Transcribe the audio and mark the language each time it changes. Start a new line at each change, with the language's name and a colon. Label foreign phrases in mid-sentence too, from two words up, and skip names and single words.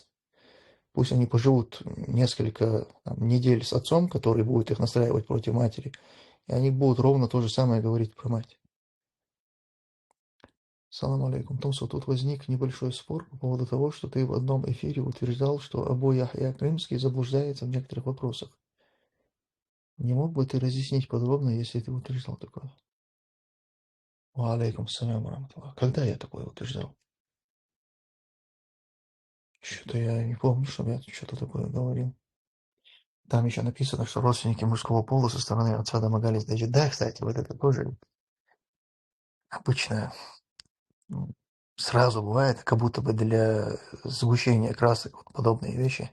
Russian: Пусть они поживут несколько там, недель с отцом, который будет их настраивать против матери, и они будут ровно то же самое говорить про мать.
Arabic: سلام عليكم.
Russian: Томсо, тут возник небольшой спор по поводу того, что ты в одном эфире утверждал, что Абу Яхья Крымский заблуждается в некоторых вопросах. Не мог бы ты разъяснить подробно, если ты утверждал такое?
Arabic: وعليكم السلام و.
Russian: Когда я такое утверждал? Что-то я не помню, чтобы я что-то такое говорил. Там еще написано, что родственники мужского пола со стороны отца домогались даже. Да, кстати, вот это тоже обычная сразу бывает, как будто бы для сгущения красок, вот подобные вещи.